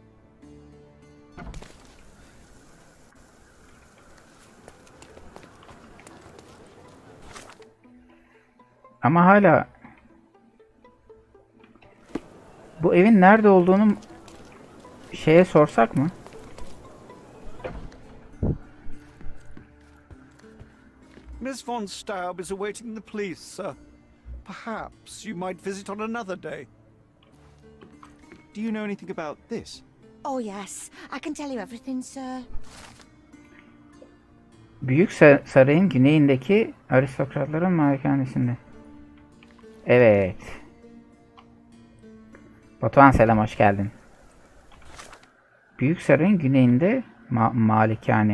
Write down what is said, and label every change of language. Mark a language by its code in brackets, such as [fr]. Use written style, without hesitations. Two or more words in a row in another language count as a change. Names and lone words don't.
[tr] Ama hala bu evin nerede olduğunu şeye sorsak mı? [en] Miss von Staub is awaiting the police, sir. Perhaps you might visit on another day. Do you know anything about this? Oh, yes. I can tell you everything, sir. [tr] Büyük Sarayın güneyindeki aristokratların malikanesinde. Evet. Batuhan selam, hoş geldin. Büyük Sarayın güneyinde malikane.